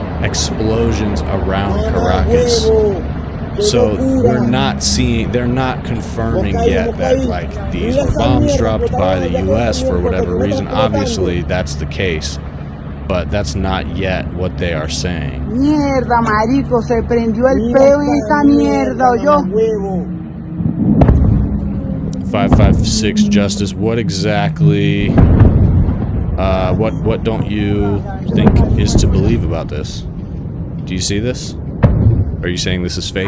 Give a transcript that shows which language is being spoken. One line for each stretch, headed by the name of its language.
English: Explosions around Caracas. So they're not confirming yet that, like, these were bombs dropped by the U.S. for whatever reason. Obviously, that's the case. but that's not yet what they are saying.
Spanish: Mierda, marico, se prendió el peo en esta mierda, yo.
English: 556 Justice, what exactly, what don't you think is to believe about this? Do you see this? Are you saying this is fake?